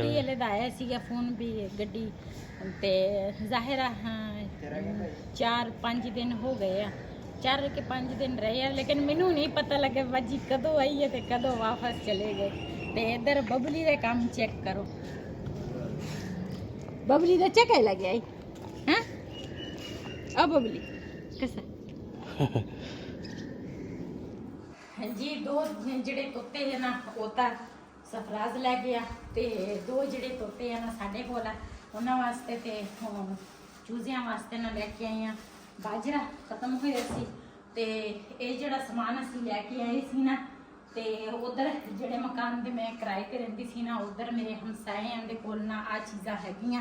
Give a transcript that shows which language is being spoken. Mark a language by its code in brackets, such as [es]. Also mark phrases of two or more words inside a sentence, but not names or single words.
[pa] والے دا آیا سیگا فون بھی گڈی۔ تے ظاہر ہاں 4-5 دن ہو گئے آ، 4 کے 5 دن رہے آ، لیکن مینوں نہیں پتہ لگے باجی کدوں آئی ہے تے کدوں واپس چلے گئے. تے اِدھر ببلی دے کام چیک کرو، ببلی دا چکر لگ گیا ہیں. اب ببلی کیسا جی دو ਜਿਹੜੇ ਤੋਤੇ ਹੈ ਨਾ ਉਹ ਤਾਂ ਸਫਰਾਜ਼ ਲੈ ਗਿਆ, ਤੇ ਦੋ ਜਿਹੜੇ ਤੋਤੇ ਹੈ ਨਾ ਸਾਡੇ ਕੋਲ ਆ, ਉਹਨਾਂ ਵਾਸਤੇ ਤੇ ਹੁਣ ਚੂਜ਼ਿਆਂ ਵਾਸਤੇ ਨਾ ਲੈ ਕੇ ਆਏ ਆ। ਬਾਜਰਾ ਖਤਮ ਹੋਇਆ ਸੀ, ਤੇ ਇਹ ਜਿਹੜਾ ਸਮਾਨ ਅਸੀਂ ਲੈ ਕੇ ਆਏ ਸੀ ਨਾ, ਤੇ ਉਧਰ ਜਿਹੜੇ ਮਕਾਨ ਦੇ ਮੈਂ ਕਿਰਾਏ ਤੇ ਰਹਿੰਦੀ ਸੀ ਨਾ, ਉਧਰ ਮੇਰੇ ਹਮਸਾਇਆਂ ਦੇ ਕੋਲ ਨਾ ਆ ਚੀਜ਼ਾਂ ਹੈਗੀਆਂ।